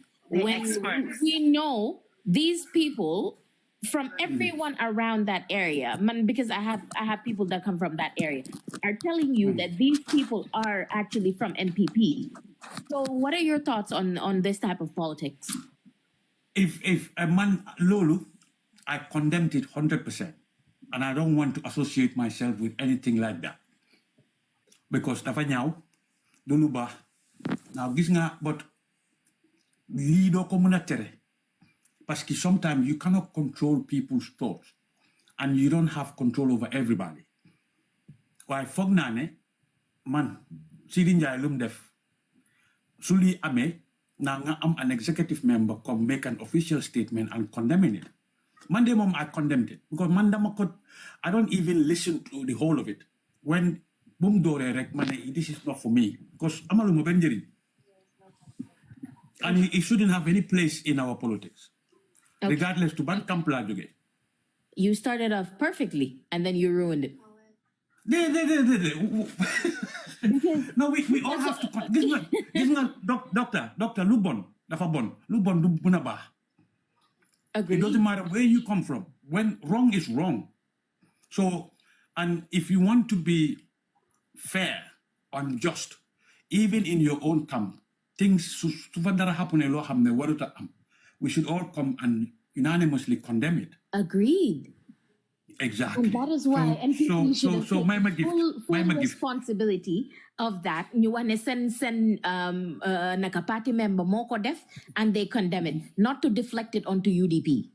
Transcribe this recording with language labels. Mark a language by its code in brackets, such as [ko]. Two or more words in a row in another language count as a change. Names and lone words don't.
[en] When we know these people from everyone around that area, because I have people that come from that area, are telling you that these people are actually from NPP. So what are your thoughts on this type of politics? If a man Lulu, I condemned it 100%, and I don't want to associate myself with anything like that. [wo] Because dafa ñaaw Lulu ba now gis nga but lii doo ko mën a tere. [en] Because sometimes you cannot control people's thoughts and you don't have control over everybody. [wo] Why foog naa ne man Sidi Njie lum def su lii amee naa nga am [en] an executive member come make an official statement and condemning it. [wo] Man de moom [en] I condemned it because [wo] man dama ko [en] I don't even listen to the whole of it. [wo] When bum dooree rek ma ne [en] this is not for me [wo] because amaluma benn njëriñ. [en] And it shouldn't have any place in our politics. [wo] Okay. [en] Regardless to [wo] ban camp la jóge. [en] You started off perfectly and then you ruined it. No, we all have to. This is doctor, [wo] lu bon dafa bon. Lu bon du buna baax. [en] It doesn't matter where you come from. When wrong is wrong. So, and if you want to be fair and just, even in your own camp, things [wo] su fa dara [en] happen [wo] loo xam ne waruta am. [en] we should all come and unanimously condemn it. Agreed. Exactly. And that is why NPP should take full responsibility of that. You want to send naka party member [wo] moko def, [en] and they condemn it, not to deflect it onto UDP.